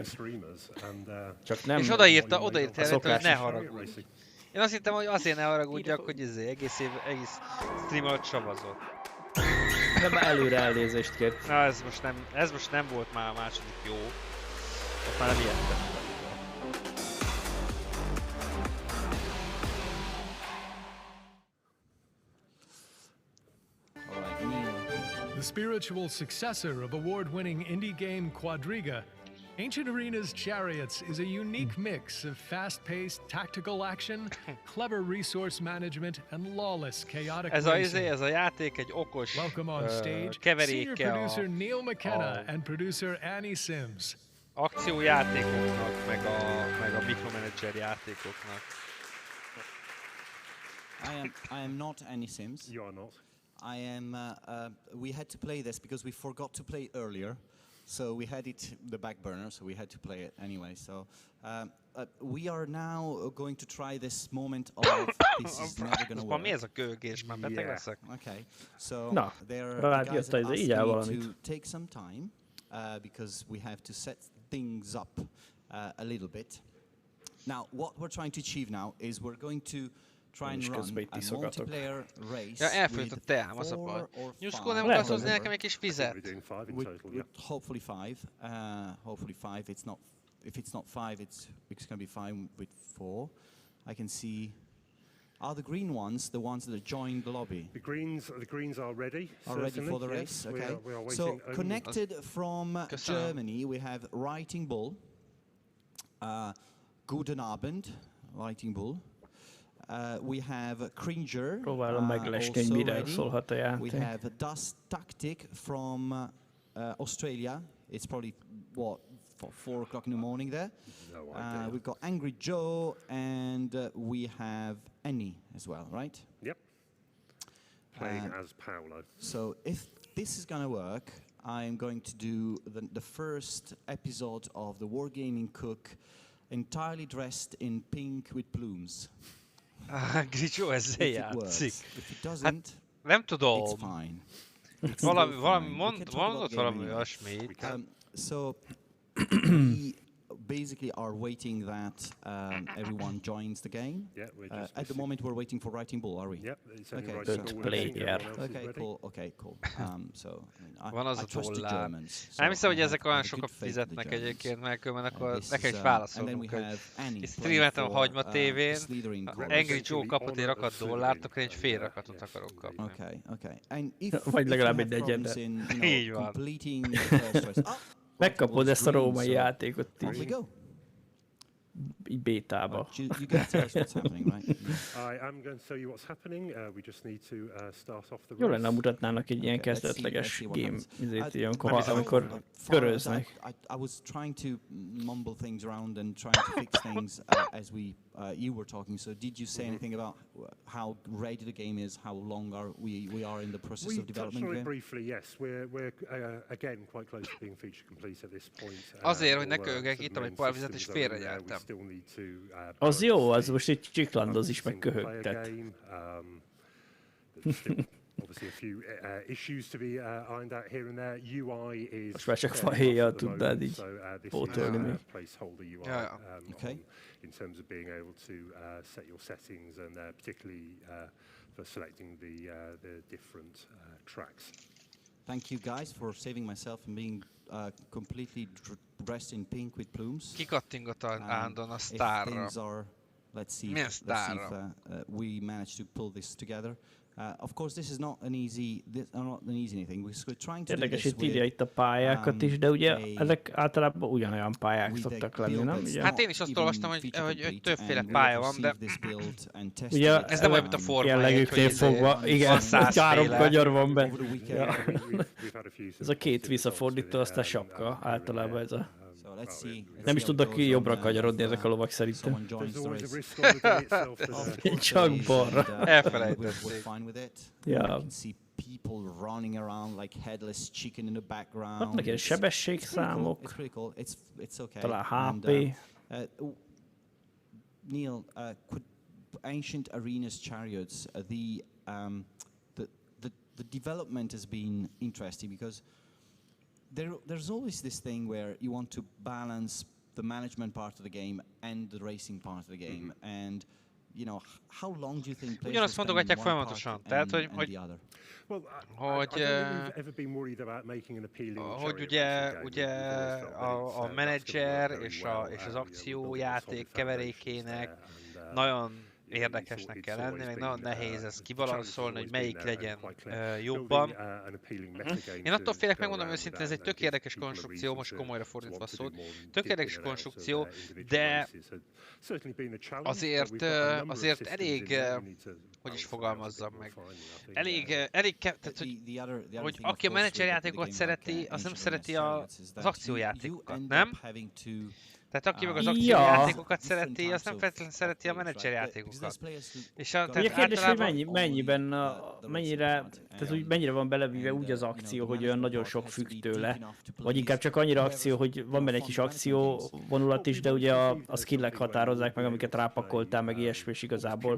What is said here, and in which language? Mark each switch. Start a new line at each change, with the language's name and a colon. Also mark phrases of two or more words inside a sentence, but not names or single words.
Hungarian: Csak nem... És odaírta hogy ne haragudj. Én azt hittem, hogy azért ne haragudjak, hogy egész stream alatt savazott. De már előre elnézést kért. Na, ez most nem volt már a második jó. Ott már nem ijedtem.
English: The spiritual successor of award-winning indie game Quadriga, Ancient Arena's Chariots is a unique mix of fast-paced tactical action, clever resource management, and lawless chaotic racing.
Hungarian: Ez a játék egy okos
English: Welcome on stage, senior
Hungarian: keveréke
English: producer Neil McKenna and producer Annie Sims.
Hungarian: Akciójátékoknak, meg a mikromanager játékoknak.
English: I am not Annie Sims. You are not. I am. We had to play this because we forgot to play earlier, so we had it the back burner, so we had to play it anyway. So we are now going to try this moment of this is never gonna work.
Hungarian: Mi ez a gőgés? Már beteg leszek.
English: Okay, so
Hungarian: Na, rád jött az így valamit.
English: To take some time because we have to set things up a little bit. Now, what we're trying to achieve now is we're going to try and run a multiplayer race.
Hungarian: Ja, elfogyott a teám, az a baj. Nyuszkó, nem akarsz hozni nekem egy kis vizet?
English: With hopefully five. Hopefully five. It's not. If it's not five, it's going to be fine with 4. I can see. Are the green ones the ones that are joined the lobby? The greens are ready. Are ready for the race. Okay. We are so connected from Germany, we have Writing Bull.
German: Guten Abend, Writing Bull.
English: We have Cringer.
Hungarian: Próbálom meglesni, hogy mire szólhat a játék.
English: We have Dust Tactic from Australia. It's probably, what, 4 o'clock in the morning there. No idea. We've got Angry Joe and we have Annie as well, right? Yep. Playing as Paolo. So if this is going to work, I'm going to do the first episode of the Wargaming Cook entirely dressed in pink with plumes.
Hungarian: Gricsó ezzel játszik. Hát nem tudom. Valami mondott valami olyasmit.
English: So we basically are waiting that everyone joins the game. Yeah, we're just at the moment, we're waiting for Writing Bull, are we? Yep, it's only Okay, Writing so Bull. player. Okay, cool. Okay, cool. So I
Hungarian: Van az
English: I
Hungarian: a
English: trust the
Hungarian: dollár.
English: Germans.
Hungarian: Nem hiszem, hogy
English: I
Hungarian: ezek
English: have
Hungarian: olyan
English: a good
Hungarian: sokat
English: faith in the
Hungarian: fizetnek
English: Germans.
Hungarian: egyébként, mert akkor
English: This
Hungarian: nekem
English: is, is and then
Hungarian: válaszolnunk,
English: we
Hungarian: hogy
English: have Annie
Hungarian: és
English: playing
Hungarian: streameltem a
English: for,
Hungarian: Hagyma
English: the
Hungarian: TV-n,
English: Slitherine group.
Hungarian: Angry Joe kapott, én rakat dollárt, akkor egy fél rakatot akarok kapni.
English: Okay. And if
Hungarian: Vagy
English: you
Hungarian: legalább
English: have
Hungarian: egy
English: problems
Hungarian: negyedet.
English: in,
Hungarian: Így van.
English: completing the first choice.
Hungarian: Megkapod ezt a római játékot
English: Off we
Hungarian: így,
English: go.
Hungarian: így bétába.
English: You gotta tell us what's happening, right? I am going to tell you what's happening. We just need to start off the
Hungarian: Jó
English: race.
Hungarian: lenne, mutatnának egy ilyen
English: Okay, let's
Hungarian: kezdetleges
English: see what
Hungarian: game,
English: happens.
Hungarian: izét,
English: I-
Hungarian: amikor köröznek.
English: I was trying to mumble things around and trying to fix things as you were talking. So did you say anything about how ready the game is? How long we are in the process We of touched development? on it Game? briefly, yes. We're again quite close to being feature complete at this point.
Hungarian: Azért, hogy ne
English: all,
Hungarian: köhögek,
English: sort of
Hungarian: ittam egy
English: main
Hungarian: pár vizet és
English: systems are in there.
Hungarian: félrenyeltem.
English: We still need to,
Hungarian: Az
English: balance
Hungarian: jó, az
English: the
Hungarian: most így csiklandoz is, meg
English: single player
Hungarian: köhögtet.
English: game. There's still obviously a few issues to be ironed out here and there. UI is
Hungarian: Most már csak
English: fairly
Hungarian: fahéjjal
English: rough at the
Hungarian: tudnád
English: moment,
Hungarian: így
English: so this
Hungarian: pótolni
English: is
Hungarian: még.
English: a placeholder UI Okay. in terms of being able to set your settings and particularly for selecting the different tracks. Thank you guys for saving myself and being completely dressed in pink with plumes.
Hungarian: Kikattingot állandóan a
English: If
Hungarian: sztárra.
English: things are, let's see
Hungarian: Milyen
English: if
Hungarian: sztárra?
English: we manage to pull this together. Of course, this is not an easy thing. We're trying to do
Hungarian: Érdekes,
English: this
Hungarian: itt írja itt a pályákat is, de ugye ezek általában ugyanolyan pályák szoktak lenni, nem? Ugye? Hát én is azt olvastam, hogy többféle pálya van, de ugye ez nem olyan, mint a Forma 1, jellegüknél hogy fogva, igen, három kanyar van be.
English: Yeah.
Hungarian: Ez a két visszafordító, azt a sapka, általában ez a...
English: So let's see.
Hungarian: Nem is tudnak ki jobbra kanyarodni ezek a lovak szerintem.
English: There's always a risk on the day itself.
Hungarian: Csak balra. Elfelejtették.
English: We're fine with it. Yeah. You can see people running around like headless chicken in the background.
Hungarian: Vannak ilyen sebességszámok,
English: It's pretty cool. It's okay.
Hungarian: talán
English: And,
Hungarian: HP.
English: Neil, ancient arenas chariots. The development has been interesting because there's always this thing where you want to balance the management part of the game and the racing part of the game, and you know, how long do you think players
Hungarian: Ugyanazt
English: will spend in
Hungarian: mondogatják
English: one
Hungarian: folyamatosan,
English: part
Hungarian: tehát
English: and the other? Well,
Hungarian: hogy,
English: I don't think we've ever been worried about making an appealing
Hungarian: hogy
English: chariot
Hungarian: ugye,
English: racing game. We've always felt that
Hungarian: a
English: it's
Hungarian: menedzser
English: gonna work
Hungarian: és,
English: very well,
Hungarian: és az
English: and, you know, we're
Hungarian: akciójáték
English: building solid foundations
Hungarian: keverékének
English: there, and,
Hungarian: nagyon
English: it's
Hungarian: érdekesnek kell lenni,
English: always
Hungarian: meg
English: been,
Hungarian: nagyon nehéz ezt
English: the
Hungarian: kibalanszolni, hogy
English: challenge has
Hungarian: melyik
English: always
Hungarian: legyen
English: been there and quite clear.
Hungarian: jobban.
English: Building, an appealing metagame
Hungarian: Én attól
English: to
Hungarian: félek,
English: go
Hungarian: megmondom
English: around
Hungarian: őszintén,
English: that
Hungarian: ez egy
English: and
Hungarian: tök
English: give
Hungarian: érdekes
English: people a
Hungarian: konstrukció,
English: reason
Hungarian: most
English: to
Hungarian: komolyra fordítva a
English: want to do
Hungarian: szót.
English: more than
Hungarian: Tök
English: figuring
Hungarian: érdekes
English: it out, so
Hungarian: konstrukció,
English: individual
Hungarian: de
English: races have certainly been a challenge, but
Hungarian: azért,
English: we've got a number of
Hungarian: azért
English: systems
Hungarian: elég,
English: in there we need to
Hungarian: hogy is
English: balance out a bit
Hungarian: fogalmazzam
English: more
Hungarian: meg,
English: finely, I think.
Hungarian: tehát hogy aki a menedzserjátékokat szereti, az nem szereti az akciójátékokat, nem? Tehát aki meg az akciójátékokat szereti, az nem feltétlenül szereti a menedzserjátékokat. És Ugye kérdés, hogy mennyire van belevíve úgy az akció, hogy olyan nagyon sok függ tőle, vagy inkább csak annyira akció, hogy van benne egy kis akció vonulat is, de ugye a skillek határozzák meg, amiket rápakoltál, meg ilyesmi, és igazából.